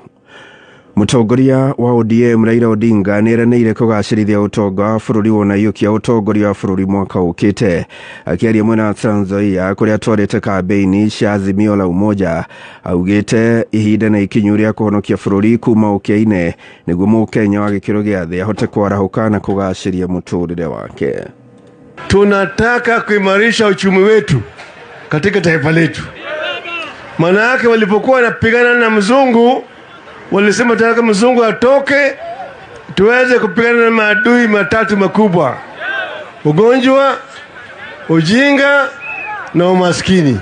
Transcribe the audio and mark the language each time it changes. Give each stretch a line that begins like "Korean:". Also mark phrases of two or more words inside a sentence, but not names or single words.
Kikuyu: Mutongoria wa ODM Raila Odinga nĩeranĩire kũgacĩrithia utonga wa bũrũri wona yũkia utongoria wa bũrũri mwaka ũkĩte. Akĩaria mwena wa Trans Nzoia kũrĩa atwarĩte kambeini cia Azimio la Umoja augĩte ihinda na ikinyu rĩa kũhonokia bũrũri kuma ũkĩa-inĩ nĩguo mũkenya wa gĩkĩro gĩa thĩ ahote kwarahũka na kũgacĩria mũtũrĩre wake.
Swahili: Tunataka kuimarisha uchumi wetu katika taifa letu. Maana yake walipokuwa wanapigana na mzungu walisema tunataka mzungu atoke tuweze kupigana na maadui matatu makubwa: ugonjwa, ujinga na umaskini.